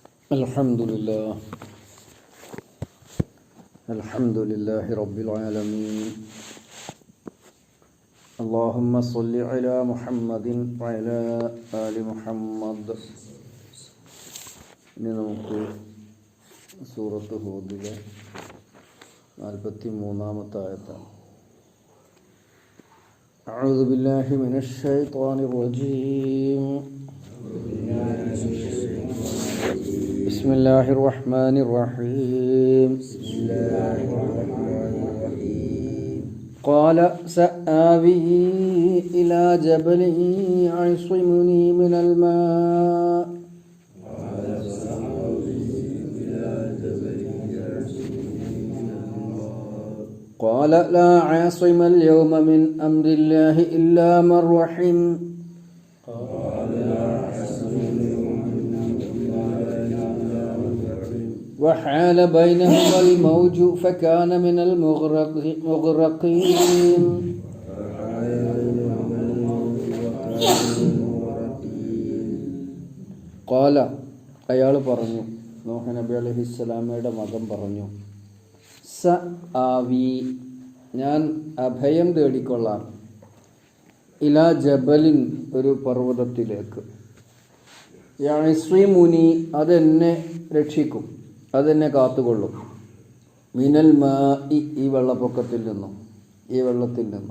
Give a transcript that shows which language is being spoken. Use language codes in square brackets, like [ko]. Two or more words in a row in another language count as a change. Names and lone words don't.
[ar] الحمد لله، الحمد لله رب العالمين. اللهم صل على محمد وعلى آل محمد. [ml] ഇനി നമുക്ക് സൂറത്ത് ഹൂദിലെ 43-ാമത്തെ ആയത്താണ്. [ar] أعوذ بالله من الشيطان الرجيم. بسم الله الرحمن الرحيم. قال سآوي إلى جبل يعصمني من الما قال لا عاصم اليوم من أمر الله إلا من رحم وحال بينهما الموج فكان من المغرقين قال [ml] അയാൾ പറഞ്ഞു, നൂഹ് നബി അലൈഹിസ്സലാമയുടെ മകൻ പറഞ്ഞു, [ar] سآوي [ml] ഞാൻ അഭയം തേടിക്കൊള്ളാം, [ar] إلى جبل [ml] ഒരു പർവ്വതത്തിലേക്ക്, യഅ്സിമുനി അതെന്നെ രക്ഷിക്കും, അതെന്നെ കാത്തുകൊള്ളും, [ar] من الماء [ml] ഈ വെള്ളപ്പൊക്കത്തിൽ നിന്നും, ഈ വെള്ളത്തിൽ നിന്നും.